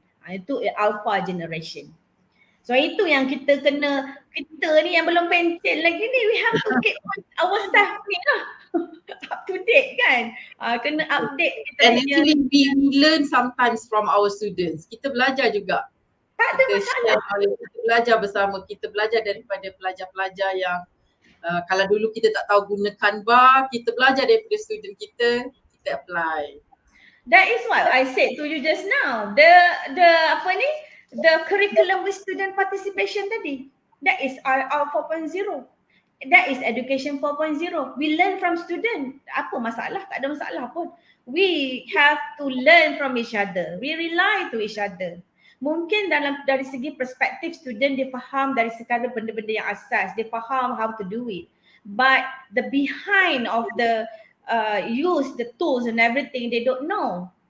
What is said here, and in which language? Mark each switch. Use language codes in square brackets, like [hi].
[ms] Itu Alpha generation. So itu yang kita ni yang belum pencen lagi ni, [en] we have to keep ourselves [ms] ni lah [en] up to date [ms] kan. Kena update kita. [en] And actually we learn sometimes from our students. [ms] Kita belajar juga. Tak ada masalah. Kita belajar bersama, kita belajar daripada pelajar-pelajar yang kalau dulu kita tak tahu guna Canva, kita belajar daripada student kita apply. [en] That is what I said to you just now. The curriculum with student participation tadi. That is our 4.0. That is education 4.0. We learn from student. [ms] Apa masalah? Tak ada masalah pun. [en] We have to learn from each other. We rely to each other. [ms] Mungkin dari segi perspektif student, dia faham dari sekadar benda-benda yang asas. Dia faham [en] how to do it. But the behind of the use the tools and everything, they don't know.